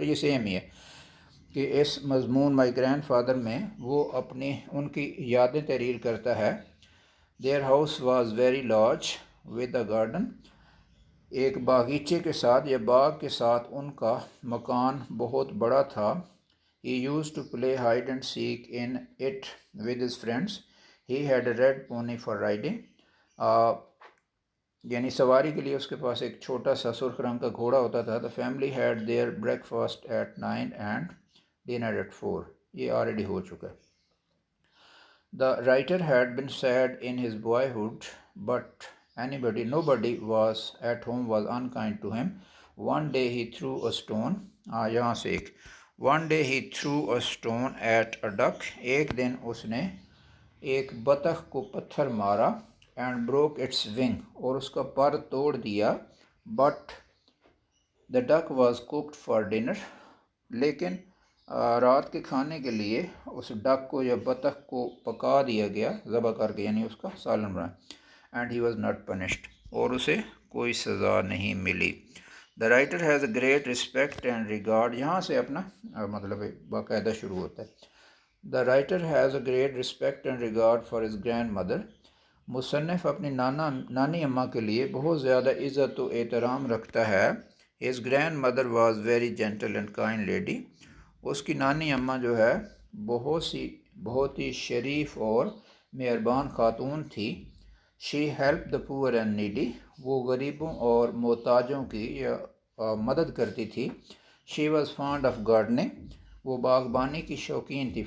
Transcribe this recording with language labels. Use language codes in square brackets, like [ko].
[ur] یہ سیم ہی ہے کہ اس مضمون مائی گرینڈ فادر میں وہ اپنی ان کی یادیں تحریر کرتا ہے. [en] Their house was very large with a garden. [ur] ایک باغیچے کے ساتھ یا باغ کے ساتھ ان کا مکان بہت بڑا تھا. [en] He used to play hide and seek in it with his friends. He had a red pony for riding. [ur] یعنی سواری کے لیے اس کے پاس ایک چھوٹا سا سرخ رنگ کا گھوڑا ہوتا تھا. [en] The family had their breakfast at 9 and dinner at 4. [ur] یہ آلریڈی ہو چکا ہے. [en] The writer had been sad in his boyhood, but nobody was at home was unkind to him. One day he threw a stone. [ur] یہاں سے ایک [en] One day he threw a stone at a duck. [ur] ایک دن اس نے ایک بطخ کو پتھر مارا. [en] And broke its wing. [ur] اور اس کا پر توڑ دیا. [en] But the duck was cooked for dinner. [ur] لیکن رات کے کھانے کے لیے اس ڈک کو یا بطخ کو پکا دیا گیا، ذبح کر کے، یعنی اس کا سالن بنا. [en] And he was not punished. [ur] اور اسے کوئی سزا نہیں ملی. [en] The writer has a great respect and regard. [ur] یہاں سے اپنا مطلب باقاعدہ شروع ہوتا ہے. [en] The writer has a great respect and regard for his grandmother. [ur] مصنف اپنی نانی اماں کے لیے بہت زیادہ عزت و احترام رکھتا ہے. [en] His grandmother was very gentle and kind lady. [ur] اس کی نانی اماں جو ہے بہت ہی شریف اور مہربان خاتون تھی. [en] she help the poor and needy, [ur] وہ غریبوں اور محتاجوں کی مدد کرتی تھی. [en] she was fond of gardening, [ur] وہ باغبانی کی شوقین تھی.